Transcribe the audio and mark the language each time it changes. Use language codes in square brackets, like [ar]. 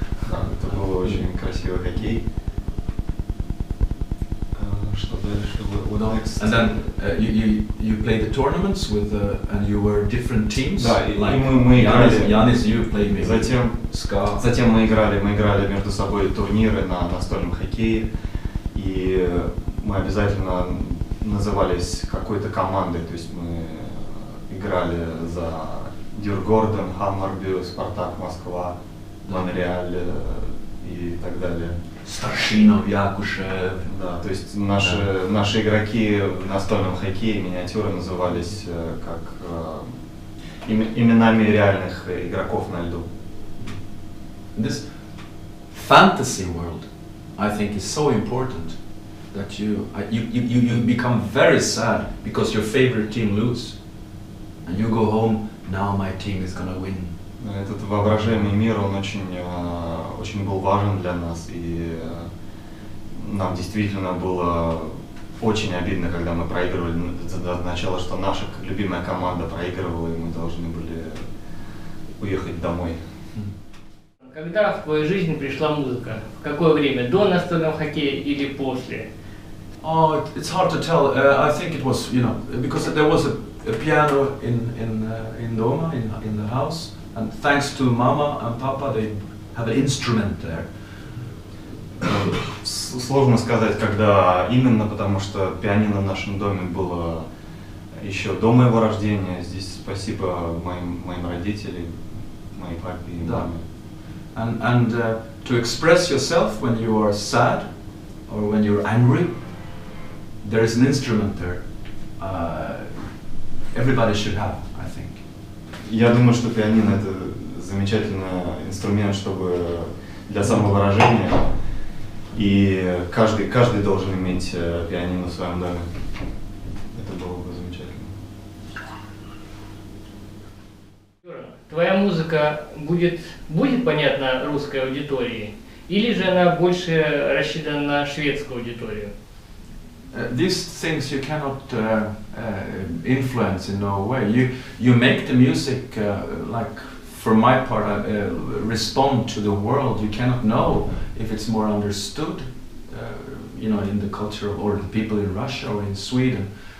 [ru] Да, это был очень красивый хоккей. Что дальше? [en] And then you played the tournaments with and you were different teams. [ru] Да, [en] like [ru] и мы играли. [en] Janis, you played maybe. [ru] Затем мы играли между собой турниры на настольном хоккее, и мы обязательно назывались какой-то командой, то есть мы играли за Дюргорден, Хаммарби, Спартак Москва, Монреаль и так далее. Старшинов, Якушев. Да, то есть наши игроки в настольном хоккее, миниатюры, назывались как именами реальных игроков на льду. [en] This fantasy world, I think, is so important that you become very sad because your favorite team lose, and you go home. Now my team is gonna win. [ru] Этот воображаемый мир, он очень был важен для нас, и нам действительно было очень обидно, когда мы проигрывали. Это означало, что наша любимая команда проигрывала, и мы должны были уехать домой. Когда в твою жизнь пришла музыка? В какое время? До настольного хоккея или после? [en] Oh, it's hard to tell. I think it was, because there was a piano in Doma, in the house, and thanks to Mama and Papa, they have an instrument there. [ru] Сложно сказать, когда именно, потому что пианино в нашем доме было еще до моего рождения. Здесь спасибо моим родителям, моей папе и маме. [en] And to express yourself when you are sad or when you're angry, there is an instrument there. Everybody should have, I think. Я думаю, что пианино это замечательный инструмент, чтобы для самовыражения, и каждый должен иметь пианино в своем доме. Это было бы замечательно. [ru] Твоя музыка будет понятна русской аудитории, или же она больше рассчитана на шведскую аудиторию? [en] These things you cannot influence in no way. You make the music like, for my part, respond to the world. You cannot know if it's more understood, in the culture or the people in Russia or in Sweden.